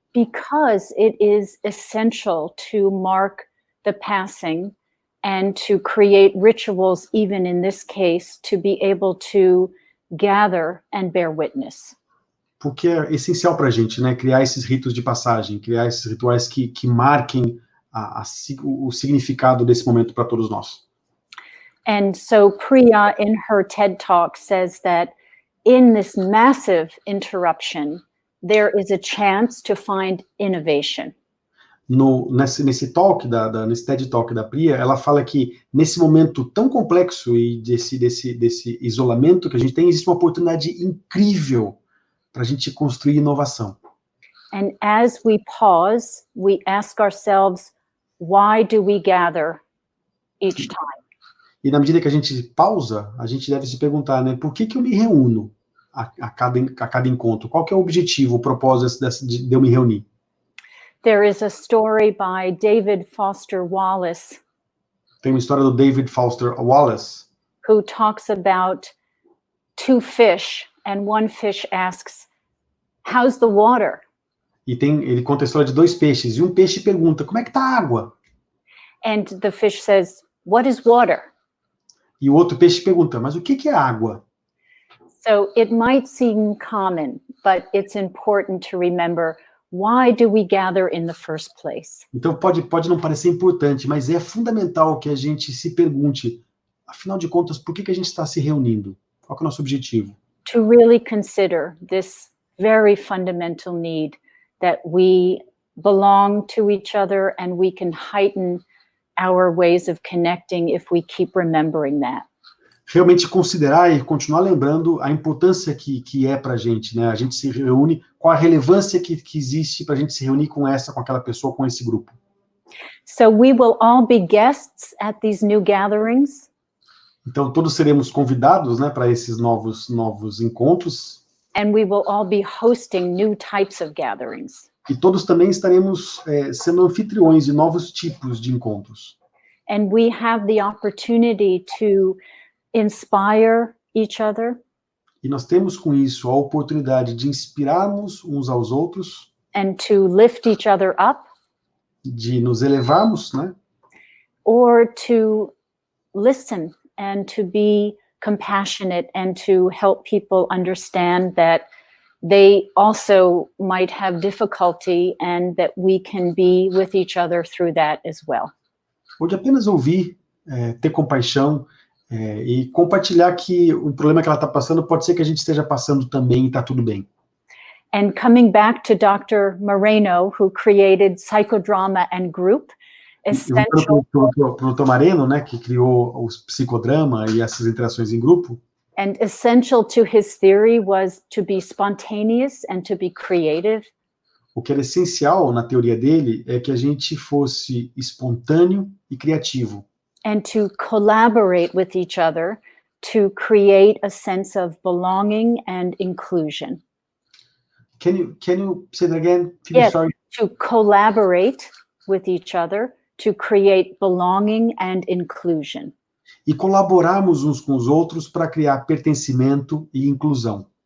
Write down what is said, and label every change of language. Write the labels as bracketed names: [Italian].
[English] Because it is essential to mark the passing and to create rituals, even in this case, to be able to gather and bear witness. [Portuguese] Porque é essencial para a gente, né, criar esses ritos de passagem, criar esses rituais que marquem o significado desse momento para todos nós. [English] And so Priya, in her TED Talk, says that in this massive interruption, there is a chance to find innovation. [Portuguese] Nesse talk, nesse TED Talk da Priya, ela fala que nesse momento tão complexo e desse isolamento que a gente tem, existe uma oportunidade incrível para a gente construir inovação. [English] And as we pause, we ask ourselves, why do we gather each time? [Portuguese] E na medida que a gente pausa, a gente deve se perguntar, né, por que eu me reúno a cada encontro? Qual que é o objetivo, o propósito de eu me reunir? [English] There is a story by David Foster Wallace. [Portuguese] Tem uma história do David Foster Wallace. [English] Who talks about 2 fish, and one fish asks, how's the water? [Portuguese] E ele conta a história de 2 peixes, e um peixe pergunta, como é que tá a água? [English] And the fish says, what is water? [Portuguese] E o outro peixe pergunta, mas o que é água? [English] So it might seem common, but it's important to remember, why do we gather in the first place? [Portuguese] Então pode não parecer importante, mas é fundamental que a gente se pergunte, afinal de contas, por que a gente está se reunindo? Qual que é o nosso objetivo? [English] To really consider this very fundamental need that we belong to each other and we can heighten our ways of connecting if we keep remembering that. [Portuguese] Realmente considerar e continuar lembrando a importância que é para a gente, né? A gente se reúne, qual a relevância que existe para a gente se reunir com aquela pessoa, com esse grupo. [English] So we will all be guests at these new gatherings. [Portuguese] Então todos seremos convidados, né, para esses novos encontros. [English] And we will all be hosting new types of gatherings. [Portuguese] E todos também estaremos sendo anfitriões de novos tipos de encontros. [English] And we have the opportunity to inspire each other. [Portuguese] E nós temos com isso a oportunidade de inspirarmos uns aos outros. [English] And to lift each other up. [Portuguese] De nos elevarmos, né? [English] Or to listen and to be compassionate and to help people understand that they also might have difficulty and that we can be with each other through that as well. [Portuguese] Ou de apenas ouvir, ter compaixão e compartilhar que o problema que ela está passando pode ser que a gente esteja passando também e está tudo bem. [English] And coming back to Dr. Moreno, who created psychodrama and group, essential. [Portuguese] Para o Dr. Moreno, né, que criou o psicodrama e essas interações em grupo. [English] And essential to his theory was to be spontaneous and to be creative. [Portuguese] O que era essencial na teoria dele é que a gente fosse espontâneo e criativo. [English] And to collaborate with each other to create a sense of belonging and inclusion. Can you say that again? Yes, sorry. to collaborate with each other to create belonging and inclusion. [Portuguese] E colaborarmos uns com os outros para criar pertencimento e inclusão.